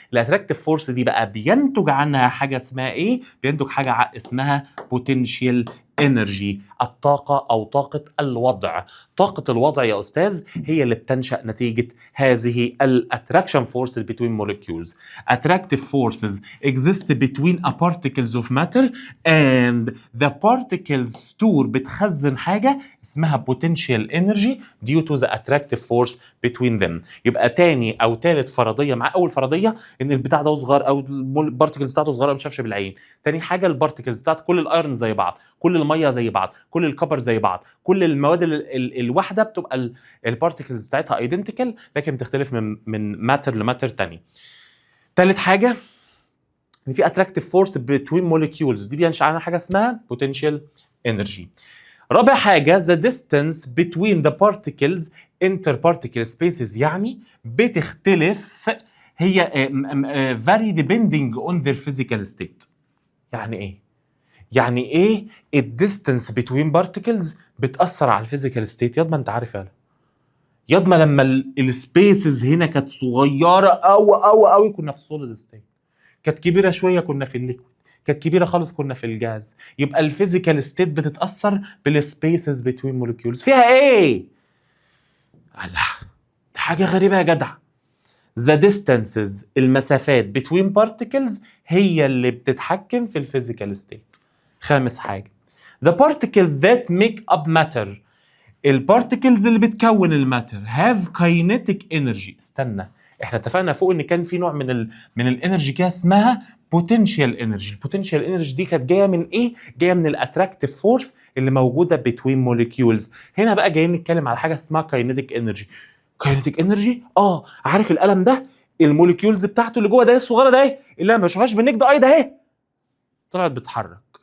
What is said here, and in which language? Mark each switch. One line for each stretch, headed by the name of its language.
Arabic: الاتراكتيف فورس دي بقى بينتج عنها حاجه اسمها ايه؟ بينتج حاجه اسمها potential energy، الطاقه او طاقه الوضع. طاقه الوضع يا استاذ هي اللي بتنشا نتيجه هذه الاتراكشن فورس
English: between molecules. Attractive forces exist between a particles of matter and the particles store
Arabic: بتخزن
English: حاجه اسمها potential energy due to the attractive force between them.
Arabic: يبقى تاني او تالت فرضيه مع اول فرضيه ان البتاع ده صغير او البارتكلز بتاعته صغيره ما شافش بالعين. تاني حاجه البارتكلز بتاعت كل الايرون زي بعض، كل الميه زي بعض، كل الكبر زي بعض، كل المواد الواحده بتبقى البارتكلز بتاعتها ايدنتيكال لكن بتختلف من ماتر لماتر تاني. تالت حاجه ان في اتراكتيف فورس بتوين موليكيولز دي بينشأ عنها حاجه اسمها potential energy. رابع حاجه
English: the distance between the particles interparticle spaces،
Arabic: يعني بتختلف هي
English: vary depending on their physical state.
Arabic: يعني ايه؟ يعني ايه الديستنس بتوين بارتكلز بتاثر على الفيزيكال ستيت؟ ياض ما انت عارف ياض ما لما السبيسز هنا كانت صغيره قوي كنا في السوليد ستيت، كانت كبيره شويه كنا في الليكويد، كانت كبيره خالص كنا في الجاز. يبقى الفيزيكال ستيت بتتاثر بالسبيسز بتوين موليكيولز. فيها ايه؟ الله، دي حاجه غريبه يا جدع.
English: The distances
Arabic: المسافات
English: between particles
Arabic: هي اللي بتتحكم في الفيزيكال ستيت. خامس حاجة
English: the particle that make up matter،
Arabic: البارتيكلز اللي بتكون الماتر
English: have kinetic energy.
Arabic: استنى، احنا اتفقنا فوق ان كان في نوع من الانرجي كده اسمها potential energy. البوتنشال انرجي دي كانت جايه من ايه؟ جايه من الاتراكتيف فورس اللي موجوده
English: between molecules.
Arabic: هنا بقى جايين نتكلم على حاجه اسمها kinetic energy. kinetic energy عارف القلم ده الموليكيولز بتاعته اللي جوه ده الصغيره ده ايه اللي انا ما بشوفهاش بالنجد اي ده اهي طلعت بتتحرك.